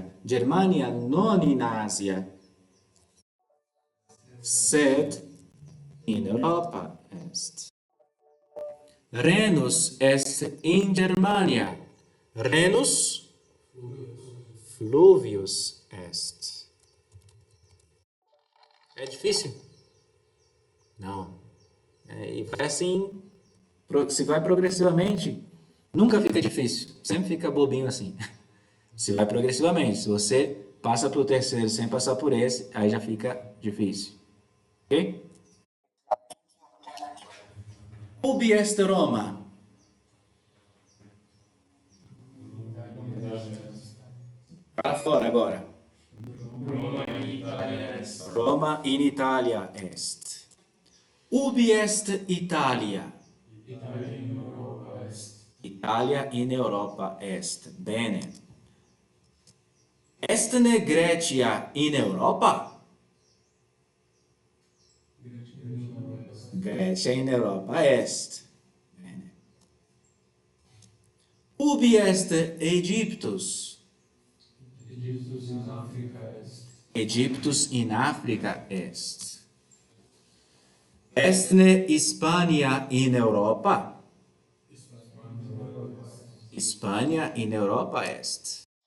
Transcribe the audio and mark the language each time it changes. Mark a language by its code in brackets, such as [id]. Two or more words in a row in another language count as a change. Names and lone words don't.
[la] Germania non in Asia, sed in Europa est. Rhenus est in Germania. Rhenus fluvius est. [pt] É difícil? Não. E vai assim, se vai progressivamente, Nunca fica difícil, sempre fica bobinho assim. Se vai progressivamente, se você passa para o terceiro sem passar por esse, aí já fica difícil. [la] Ok? Ubi est Roma? [pt] Para fora agora. [la] Roma in Italia est. Ubi est Italia? Italia in Europa est. Bene. Estne Grecia in Europa? Grecia in Europa est. Bene. Ubi est Aegyptus? Aegyptus in Africa est. Estne Hispania in Europa? Hispania in Europa est.